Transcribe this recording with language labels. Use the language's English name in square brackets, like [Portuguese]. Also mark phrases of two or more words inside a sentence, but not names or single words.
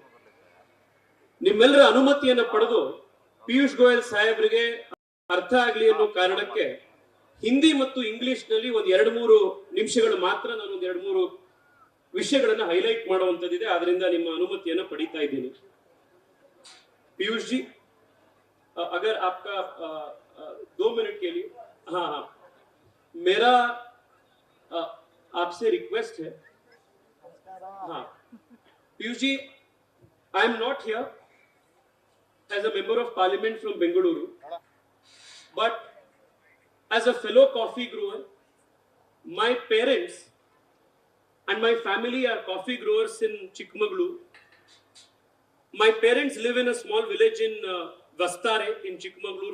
[Kannada] ನಿಮ್ಮೆಲ್ಲರ ಅನುಮತಿಯನ್ನು ಪಡೆದು ಪಿಯೂಷ್ ಗೋಯಲ್ ಸಾಹೇಬ್ರಿಗೆ ಅರ್ಥ ಆಗ್ಲಿ ಅನ್ನೋ ಕಾರಣಕ್ಕೆ ಹಿಂದಿ ಮತ್ತು ಇಂಗ್ಲಿಷ್ ನಲ್ಲಿ ಒಂದ್ 2-3 ನಿಮಿಷಗಳು ಮಾತ್ರ ನಾನು ಒಂದ್ 2-3 ವಿಷಯಗಳನ್ನ ಹೈಲೈಟ್ ಮಾಡುವಂತದ್ದಿದೆ. ಆದ್ರಿಂದ ನಿಮ್ಮ ಅನುಮತಿಯನ್ನು ಪಡಿತಾ ಇದ್ದೀನಿ. [Hindi] पीयूष जी, अगर आपका 2 मिनट के लिए, हाँ, मेरा आपसे रिक्वेस्ट है. हाँ, पीयूष जी, [English] I am not here as a member of parliament from Bengaluru, but as a fellow coffee grower. My parents and my family are coffee growers in Chikmagalur. My parents live in a small village in Vastare in Chikmagalur.